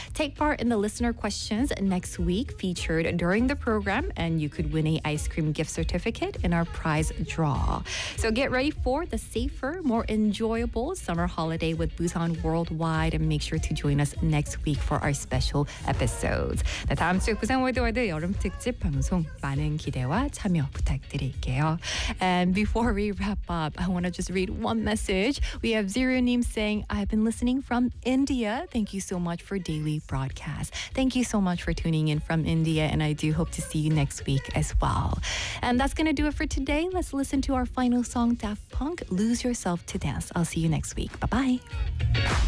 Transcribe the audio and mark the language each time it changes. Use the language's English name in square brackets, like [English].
[English] Take part in the listener questions next week featured during the program, and you could win an ice cream gift certificate in our prize draw. So get ready for the safer, more enjoyable summer holiday with Busan Worldwide, and make sure to join us next week for our special episodes. [Korean] 네, 다음 주 부산 월드와이드 여름 특집 방송 많은 기대와 참여 부탁드릴게요. [English] And before we wrap up, I want to just read one message. We have Zero Neem saying, I've been listening from India. Thank you so much for daily broadcast. Thank you so much for tuning in from India, and I do hope to see you next week as well. And that's going to do it for today. Let's listen to our final song, Daft Punk, Lose Yourself to Dance. I'll see you next week. Bye-bye.